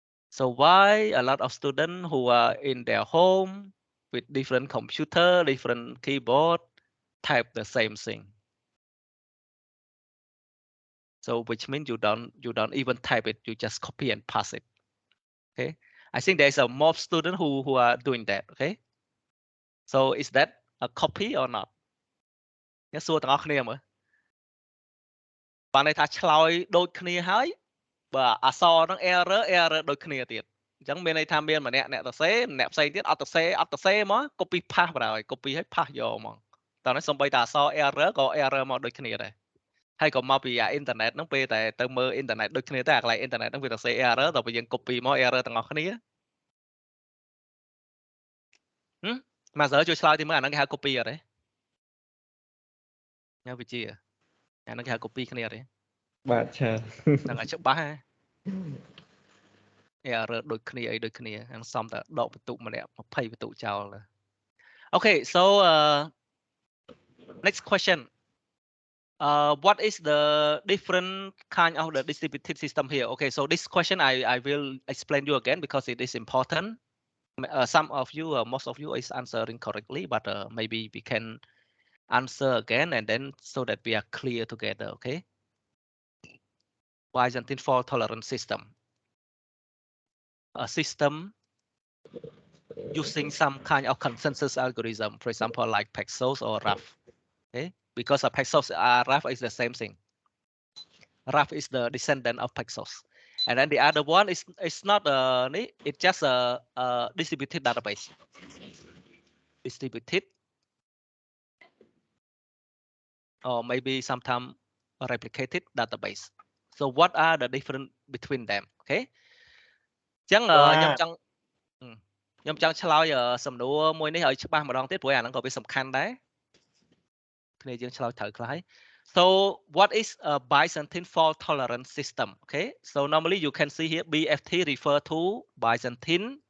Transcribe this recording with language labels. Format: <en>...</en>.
<en>So why a lot of students who are in their home with different computer, different keyboard, type the same thing? So which means you don't even type it, you just copy and pass it. Okay. I think there's a more student who are doing that. Okay. So is that a copy or not?</en> <km>អ្នកសួរទាំងអស់គ្នាមើលបានន័យថាឆ្លើយដូចគ្នាហើយបាទអក្សរហ្នឹង error ដូចគ្នាទៀតអញ្ចឹងមានន័យថាមានម្នាក់អ្នកសរសេរម្នាក់ផ្សេងទៀតអត់សរសេរមក copy paste បណ្ដោយ copy ឲ្យ paste យកហ្មងតោះនេះសំបីតាអក្សរ error ក៏ error មកដូចគ្នាដែរ ហើយក៏មកពីអាអ៊ីនធឺណិតហ្នឹងពេលតែទៅមើលអ៊ីនធឺណិតដូចគ្នាតែអាកន្លែងអ៊ីនធឺណិតហ្នឹងវាសរសេរ error ដល់ពេលយើង copy មក error ទាំងអស់គ្នាមកសើជួយឆ្លើយទីមើលអាហ្នឹងគេហៅ copy អត់ទេញ៉ាំវិជាអាហ្នឹងគេហៅ copy គ្នាអត់ទេ បាទឆា ហ្នឹងឲ្យច្បាស់ហ៎ error ដូចគ្នាអីដូចគ្នាហ្នឹងសំតែដកបន្ទុកម្នាក់20បន្ទុកចោល</km> <en>Okay, so next question. What is the different kind of the distributed system here? Okay, so this question I will explain you again because it is important. Some of you, most of you is answering correctly, but maybe we can answer again and then so that we are clear together. Okay. Byzantine fault tolerance system. A system using some kind of consensus algorithm, for example, like Paxos or RAF. Okay. because of Paxos, RAF is the same thing. RAF is the descendant of Paxos. And then the other one is it's not it's just a distributed database. Distributed, or maybe sometimes a replicated database. So what are the difference between them? Okay.</en> <km>ចឹងខ្ញុំចង់ឆ្លើយសំណួរមួយនេះឲ្យច្បាស់ម្ដងទៀតព្រោះអាហ្នឹងក៏វាសំខាន់ដែរគ្នាយើងឆ្លើយត្រូវខ្លះហើយ</km> <en>So what is a Byzantine fault tolerance system? Okay, so normally you can see here BFT refer to Byzantine.</en>